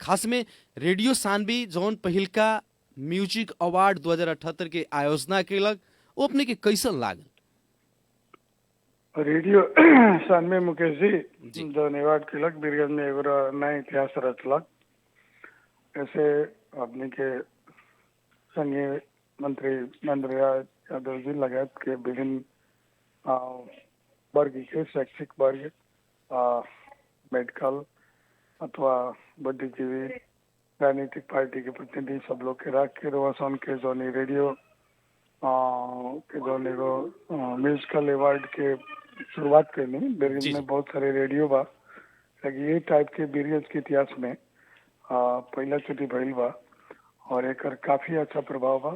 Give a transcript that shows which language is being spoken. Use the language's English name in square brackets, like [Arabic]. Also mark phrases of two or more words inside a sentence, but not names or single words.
[Bhojpuri] खास में रेडियो सानवी जौन पहिलका [English] music award [Bhojpuri] 2078 के आयोजना केलक वो अपने के कैसन लागल? रेडियो सानवे मुकेश जी। जी जो अवार्ड केलक बीरगंज में एगो नया इतिहास रचलक। ऐसे अपने के संघीय मंत्री नंदन यादव जी लगायत के विभिन्न वर्ग के शैक्षिक वर्ग, मेडिकल अथवा बुद्धिजीवी, राजनीतिक पार्टी के प्रतिनिधि सब लोग के रख के रोशन के जो रेडियो के जो [English] musical award [Bhojpuri] के शुरुआत करनी। बीरगंज जी। में बहुत सारे रेडियो बा, लेकिन ये टाइप के बीरगंज के इतिहास में पहला चोटी भइल बा और एक काफी अच्छा प्रभाव बा।